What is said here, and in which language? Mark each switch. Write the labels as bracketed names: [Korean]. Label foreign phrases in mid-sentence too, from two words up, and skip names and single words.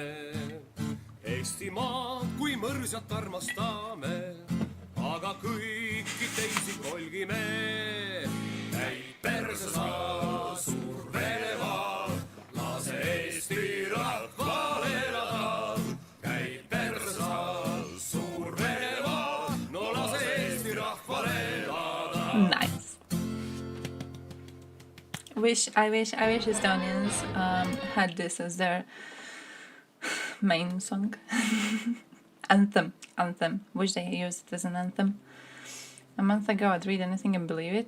[Estonian] Eesti maad kui mõrsjat armastame, aga kõiki teisi kolgime. Käib perse saa, suur Venemaa, lase Eesti rahval elada. Käib perse saa, suur Venemaa, no lase Eesti rahval elada. [English] Nice. I wish Estonians had this as their main song. Anthem. Wish they used it as an anthem. A month ago, I'd read anything and believe it.